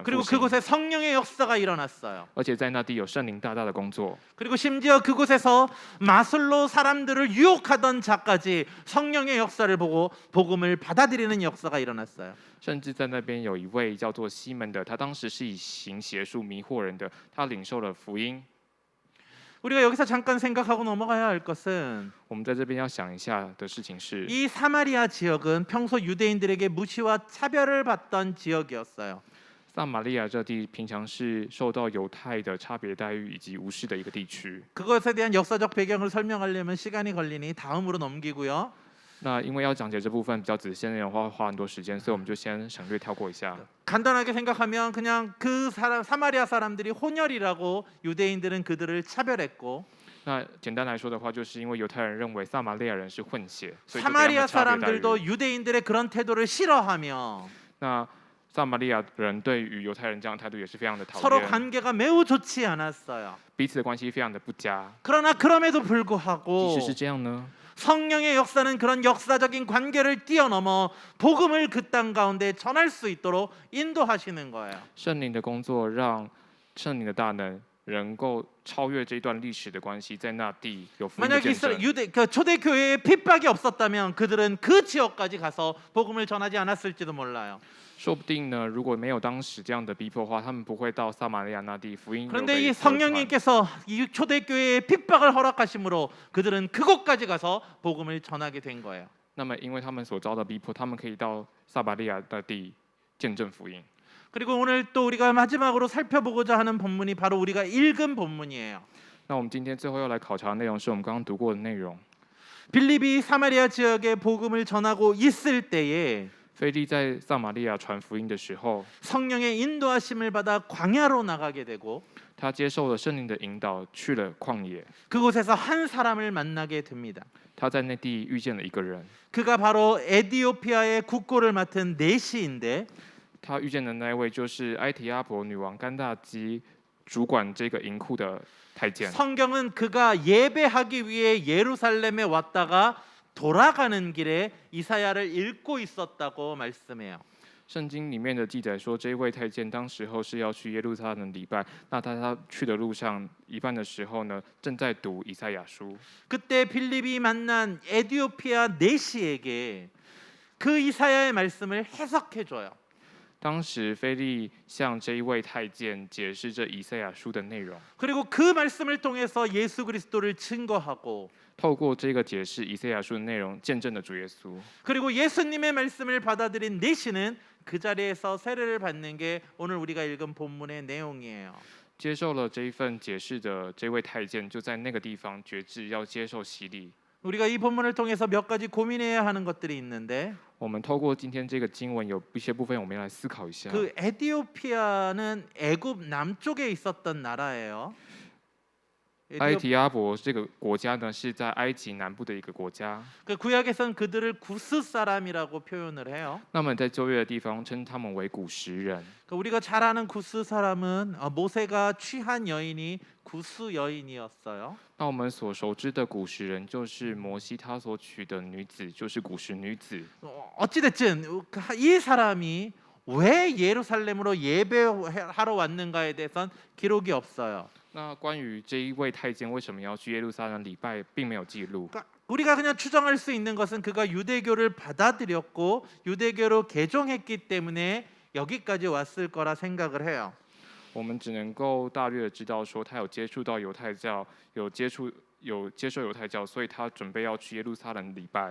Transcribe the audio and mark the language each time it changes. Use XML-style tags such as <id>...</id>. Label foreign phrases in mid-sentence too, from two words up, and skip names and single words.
<ko>그리고 그곳에 성령의 역사가 일어났어요.</ko> <zh>而且在那地有圣灵大大的工作。</zh> <ko>그리고 심지어 그곳에서 마술로 사람들을 유혹하던 자까지 성령의 역사를 보고 복음을 받아들이는 역사가 일어났어요.</ko> <zh>甚至在那边有一位叫做西门的，他当时是以行邪术迷惑人的，他领受了福音。</zh> <ko>우리가 여기서 잠깐 생각하고 넘어가야 할 것은</ko> <zh>我们在这边要想一下的事情是，</zh> <ko>이 사마리아 지역은 평소 유대인들에게 무시와 차별을 받던 지역이었어요.</ko> <zh>撒玛利亚这地平常是受到犹太的差别待遇以及无视的一个地区。</zh> <ko>그것에 대한 역사적 배경을 설명하려면 시간이 걸리니 다음으로 넘기고요.</ko> <zh>那因为要讲解这部分比较仔细的内容的话，会花很多时间，所以我们就先省略跳过一下。</zh> <ko>간단하게 생각하면 그냥 그 사마리아 사람들이 혼혈이라고 유대인들은 그들을 차별했고</ko> <zh>那简单来说的话，就是因为犹太人认为撒玛利亚人是混血，所以就给他</zh> <ko>사마리아</ko> <zh>们差别待</zh> <ko>사람들도</ko> <zh>遇。</zh> <ko>유대인들의 그런 태도를 싫어하며</ko> <zh>那撒玛利亚人对于犹太人这样的态度也是非常的讨</zh> <ko>서로</ko> <zh>厌，</zh> <ko>관계가 매우 좋지 않았어요.</ko> <zh>彼此的关系非常的不佳。</zh> <ko>그러나 그럼에도</ko> <zh>即</zh> <ko>불구하고</ko> <zh>使是这样呢，</zh> <ko>성령의 역사는 그런 역사적인 관계를 뛰어넘어 복음을 그 땅 가운데 전할 수 있도록 인도하시는 거예요.</ko> <zh>圣灵的工作让圣灵的大能能够超越这一段历史的关系，在那地有福音的</zh> <ko>만약</ko> <zh>见证。</zh> <ko>초대 교회에 핍박이 없었다면 그들은 그 지역까지 가서 복음을 전하지 않았을지도 몰라요.</ko> <zh>说不定呢，如果没有当时这样的逼迫的话，他们不会到撒玛利亚那地福音有</zh> <ko>그런데</ko> <zh>被</zh> <ko>이</ko> <zh>流传。</zh> <ko>성령님께서 이 초대 교회에 핍박을 허락하심으로 그들은 그곳까지 가서 복음을 전하게 된 거예요.</ko> <zh>那么，因为他们所遭的逼迫，他们可以到撒玛利亚的地见证福音。</zh> <ko>그리고 오늘 또 우리가 마지막으로 살펴보고자 하는 본문이 바로 우리가 읽은 본문이에요.</ko> <zh>那我们今天最后要来考察的内容是我们刚刚读过的内容。</zh> <ko>빌립이 사마리아 지역에 복음을 전하고 있을 때에</ko> <zh>腓利在撒玛利亚传福音的时候，</zh> <ko>성령의 인도하심을 받아 광야로 나가게 되고</ko> <zh>他接受了圣灵的引导，去了旷野。</zh> <ko>그곳에서 한 사람을 만나게 됩니다.</ko> <zh>他在那地遇见了一个人，</zh> <ko>그가 바로 에디오피아의 국고를 맡은 내시인데</ko> <zh>他遇见的那一位就是埃提阿伯女王甘大基主管这个银库的太监。</zh> <ko>성경은 그가 예배하기 위해 예루살렘에 왔다가 돌아가는 길에 이사야를 읽고 있었다고 말씀해요.</ko> <zh>圣经里面的记载说，这一位太监当时候是要去耶路撒冷礼拜，那他去的路上一半的时候呢，正在读以赛亚书。</zh> <ko>그때 빌립이 만난 에디오피아 내시에게 그 이사야의 말씀을 해석해 줘요.</ko> <zh>当时腓利向这一位太监解释这以赛亚书的内容，</zh> <ko>그리고 그 말씀을 통해서 예수 그리스도를 증거하고</ko> <zh>透过这个解释以赛亚书的内容，见证了主耶稣。</zh> <ko>그리고 예수님의 말씀을 받아들인 내시는 그 자리에서 세례를 받는 게 오늘 우리가 읽은 본문의 내용이에요.</ko> <zh>接受了这一份解释的这位太监，就在那个地方决志要接受洗礼。</zh> <ko>우리가 이 본문을 통해서 몇 가지 고민해야 하는 것들이 있는데</ko> <zh>我们透过今天这个经文，有一些部分我们要来思考一下。</zh> <ko>그 에디오피아는 애굽 남쪽에 있었던 나라예요.</ko> <zh>埃提阿伯这个国家呢，是在埃及南部的一个国家。</zh> <ko>그 구약에선 그들을 구스 사람이라고 표현을 해요.</ko> <zh>那么在旧约的地方称他们为古时人。</zh> <ko>그 우리가 잘 아는 구스 사람은 모세가 취한 여인이 구스 여인이었어요.</ko> <zh>那我们所熟知的古时人，就是摩西他所娶的女子，就是古时女子。</zh> <ko>어찌됐든 이 사람이 왜 예루살렘으로 예배하러 왔는가에 대해선 기록이 없어요.</ko> <zh>那关于这一位太监为什么要去耶路撒冷礼拜，并没有记录。</zh> <ko>그러니까 우리가 그냥 추정할 수 있는 것은 그가 유대교를 받아들였고 유대교로 개종했기 때문에 여기까지 왔을 거라 생각을 해요.</ko> <zh>我们只能够大略的知道说，他有接触到犹太教，有接受犹太教，所以他准备要去耶路撒冷礼拜。</zh>